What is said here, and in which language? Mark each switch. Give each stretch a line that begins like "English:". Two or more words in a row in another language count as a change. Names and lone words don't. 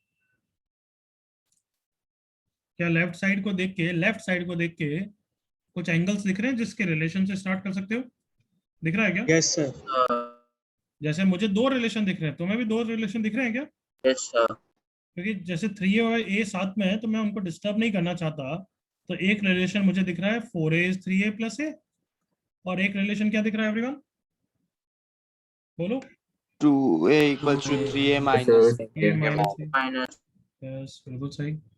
Hindi: क्या
English: left side
Hindi: को देख के कुछ एंगल्स दिख रहे हैं जिसके रिलेशन से स्टार्ट कर सकते हो? दिख रहा है क्या?
English: Yes, sir.
Hindi: जैसे मुझे दो रिलेशन दिख रहे हैं, तुम्हें भी दो रिलेशन दिख रहे हैं क्या?
English: Yes, sir.
Hindi: क्योंकि जैसे 3A और A साथ में है तो मैं उनको डिस्टर्ब नहीं करना चाहता, तो एक रिलेशन मुझे दिख रहा है
English: 4A is 3A plus A,
Hindi: और एक रिलेशन क्या दिख रहा है एवरीवन? बोलो।
English: 2A equals to 3A minus. A minus A. Minus.
Hindi: यस, बिल्कुल सही।